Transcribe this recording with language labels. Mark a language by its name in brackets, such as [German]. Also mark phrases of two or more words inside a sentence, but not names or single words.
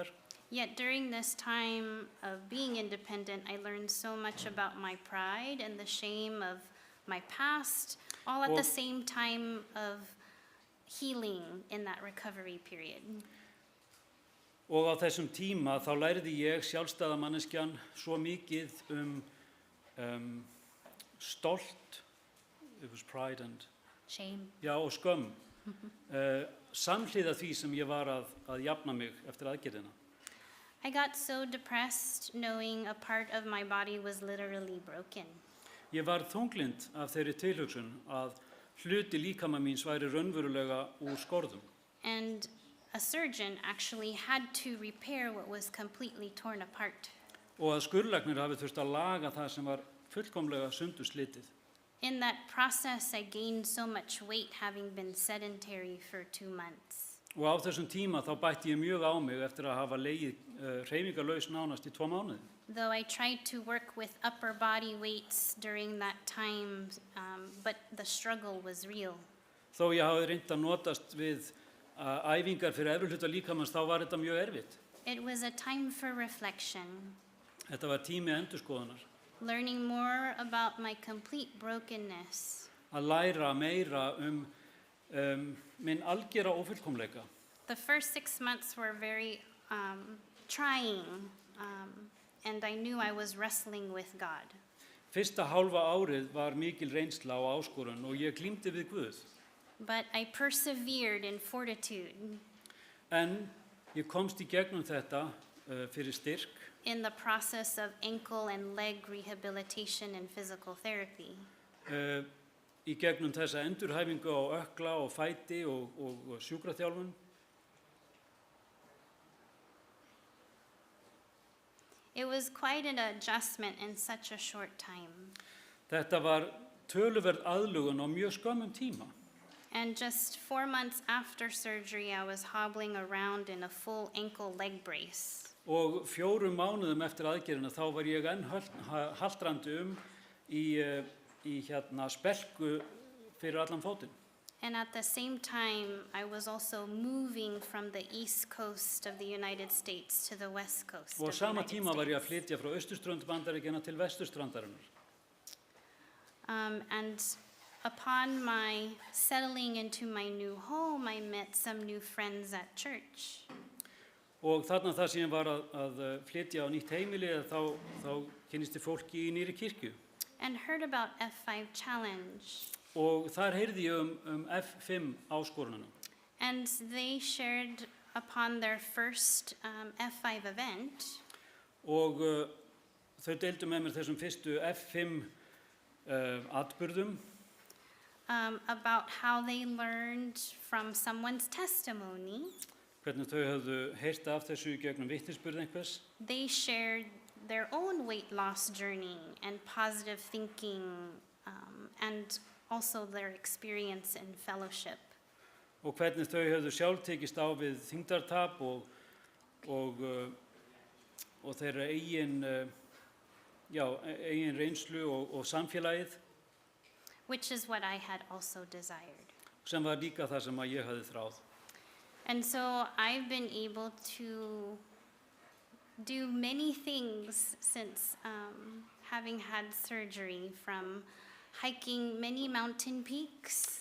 [English] Yet during this time of being independent, I learned so much about my pride and the shame of my past, all at the same time of healing in that recovery period. [Icelandic] Og á þessum tíma þá lærði ég sjálfstæða manneskjan svo mikið stolt, [English] it was pride and Shame. [Icelandic] já, og skömm samhliða því sem ég var að jafna mig eftir aðgerðina. [English] I got so depressed knowing a part of my body was literally broken. [Icelandic] Ég var þunglynd af þeirri tilhugsun að hluti líkama míns væri raunverulega úr skorðum. [English] And a surgeon actually had to repair what was completely torn apart. [Icelandic] Og að skurðlæknir hafi þurft að laga það sem var fullkomlega sundurslitið. [English] In that process, I gained so much weight having been sedentary for 2 months. [Icelandic] Og á þessum tíma þá bætti ég mjög á mig eftir að hafa legið hreyfingarlaus nánast í 2 mánuði. [English] Though I tried to work with upper body weights during that time, but the struggle was real. [Icelandic] Þó ég hafi reynt að notast við æfingar fyrir efri hluta líkamans, þá var þetta mjög erfitt. [English] It was a time for reflection, [Icelandic] Þetta var tími endurskoðunar. [English] learning more about my complete brokenness. [Icelandic] Að læra meira minn algera ófullkomleika. [English] The first 6 months were very trying, and I knew I was wrestling with God. [Icelandic] Fyrsta hálfa árið var mikil reynsla og áskorun og ég glímdi við Guð. [English] But I persevered in fortitude [Icelandic] En ég komst í gegnum þetta fyrir styrk [English] in the process of ankle and leg rehabilitation and physical therapy. [Icelandic] Í gegnum þessa endurhæfingu á ökkla og fæti og sjúkraþjálfun. [English] It was quite an adjustment in such a short time. [Icelandic] Þetta var töluverð aðlugun á mjög skömmum tíma. [English] And just 4 months after surgery, I was hobbling around in a full ankle leg brace. [Icelandic] Og 4 mánuðum eftir aðgerðina þá var ég enn haltrandi í spelku fyrir allan fótinn. [English] And at the same time, I was also moving from the east coast of the United States to the west coast [Icelandic] Og á [English] of the [Icelandic] sama [English] United [Icelandic] tíma var ég að [English] States. [Icelandic] flytja frá austurströnd Bandaríkjanna til vesturstrandarinnar. [English] And upon my settling into my new home, I met some new friends at church. [Icelandic] Og þarna það sem ég var að flytja á nýtt heimili þá kynnist ég fólki í nýri kirkju. [English] And heard about F5 Challenge. [Icelandic] Og þar heyrði ég F5 áskorunina. [English] And they shared upon their first F5 event. [Icelandic] Og þau deildu með mér þessum fyrstu F5 atburðum. [English] About how they learned from someone's testimony. [Icelandic] Hvernig þau höfðu heyrt af þessu í gegnum vitnisburð einhvers. [English] They shared their own weight loss journey and positive thinking, and also their experience in fellowship. [Icelandic] Og hvernig þau höfðu sjálf tekist á við þyngdartap og þeirra eigin reynslu og samfélagið. [English] Which is what I had also desired. [Icelandic] Sem var líka það sem ég hafði þráð. [English] And so I've been able to do many things since having had surgery, from hiking many mountain peaks.